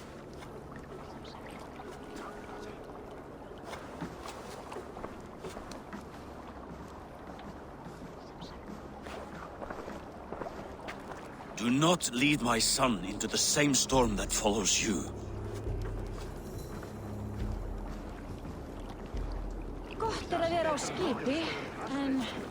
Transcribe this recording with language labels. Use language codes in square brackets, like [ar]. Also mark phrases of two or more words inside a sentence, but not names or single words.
[en] Do not lead my son into the same storm that follows you. [is] Gott að vera á skipi, en...